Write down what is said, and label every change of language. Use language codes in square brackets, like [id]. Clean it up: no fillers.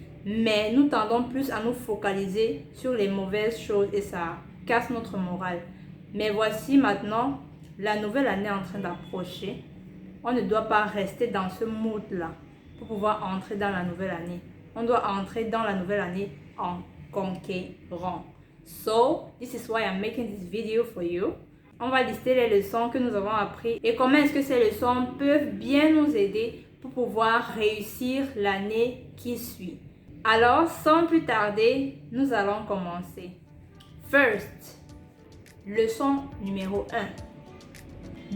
[fr] Mais nous tendons plus à nous focaliser sur les mauvaises choses et ça casse notre morale. Mais voici maintenant, la nouvelle année est en train d'approcher. On ne doit pas rester dans ce mood-là pour pouvoir entrer dans la nouvelle année. On doit entrer dans la nouvelle année en conquérant. [en] So, this is why I'm making this video for you. [fr] On va lister les leçons que nous avons apprises et comment est-ce que ces leçons peuvent bien nous aider pour pouvoir réussir l'année qui suit. Alors, sans plus tarder, nous allons commencer. First, leçon numéro 1.